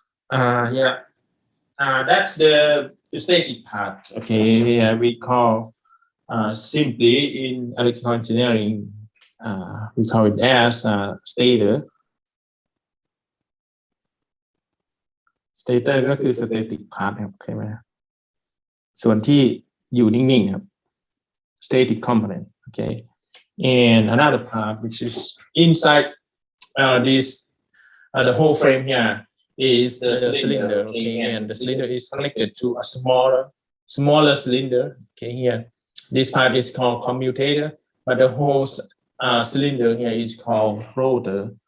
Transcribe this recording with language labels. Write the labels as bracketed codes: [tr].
[en] That's the static part. Okay, we call simply in electrical engineering, we call it as stator. [th] Stator ก็คือ [en] static part [th] ครับโอเคไหมส่วนที่อยู่นิ่งๆครับ [en] static component. Okay, and another part which is inside this the whole frame here is the cylinder, okay, and the cylinder is connected to a smaller cylinder. Okay, here this part is called commutator, but the whole cylinder here is called rotor.